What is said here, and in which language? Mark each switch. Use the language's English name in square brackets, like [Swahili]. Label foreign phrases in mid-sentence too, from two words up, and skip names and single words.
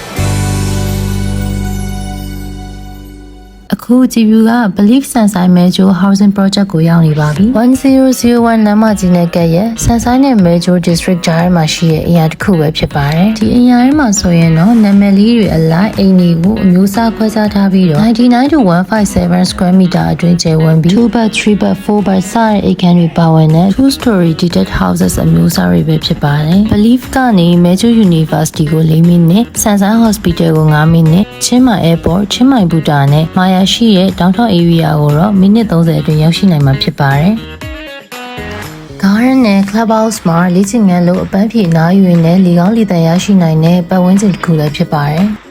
[Burmese] အခုကြည့်ပြက Believe Sunshine Major Housing Project ကိုရောက်နေပါပြီ1001လမ်းမကြီးနဲ့ကပ်ရဲ့ Sunshine နဲ့ Major District ကြားမှာရှိတဲ့အိမ်ယာတစ်ခုပဲဖြစ်ပါတယ်ဒီအိမ်ယာထဲမှာဆို ရင်တော့နာမည်လေးတွေအလိုက်အိမ်တွေကိုအမျိုးအစားခွဲခြားထားပြီးတော့ [English] 99 to 157 square meter [Burmese] အတွင်းကျယ်ဝန်းပြီး [English] 2 bed 3 bed 4 bed [Burmese] စတဲ့အိမ်ခန်းတွေပါဝင်တဲ့ [English] 2 story detached houses [Burmese] အမျိုးအစားတွေပဲဖြစ်ပါတယ် Believe ကနေ Major University ကို4မိနစ် Sunshine Hospital ကို9မိနစ်ချင်းမိုင် Airport ချင်းမိုင်ဘူတာနဲ့ Mayaရှိရဲ့ [English] downtown area [Burmese] ကိုတော့မိနစ်30အတွင်းရောက်ရှိနိုင်မှာဖြစ်ပါတယ်။ Garden နဲ့ Clubhouse မှာလေ့ကျင့်ခန်းလို့အပန်းဖြေနားယူရင်းနဲ့လေကောင်းလေသန့်ရရှိနိုင်တဲ့ပတ်ဝန်းကျင်တစ်ခုလည်းဖြစ်ပါတယ်